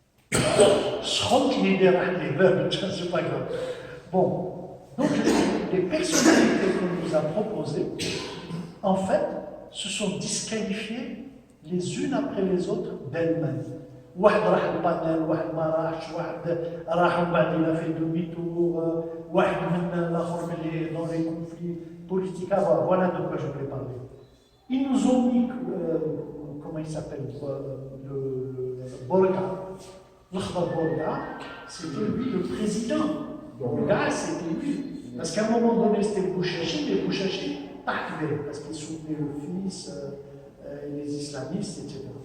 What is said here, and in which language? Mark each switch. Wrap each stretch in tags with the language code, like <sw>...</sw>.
<fr>Je crois qu'il est derrière les meubles, c'est pas grave. Bon, donc les personnalités qu'on nous a proposées, en fait, se sont disqualifiées les unes après les autres d'elles-mêmes.</fr> <ar>واحد راح البانيل، واحد ما راحش، واحد راح وبعد</ar> <fr>il a fait demi-tour،</fr> <ar>واحد من الاخر ملي</ar> <fr>dans les conflits politiques. Voilà de quoi je voulais parler. Ils nous ont mis, comment il s'appelle, le Borga. L'Akhbar Borga, c'était lui le président. Borga, c'était lui. Parce qu'à un moment donné, c'était Bouchachi, mais Bouchachi, parce qu'il soutenait le fils, les islamistes, etc.</fr>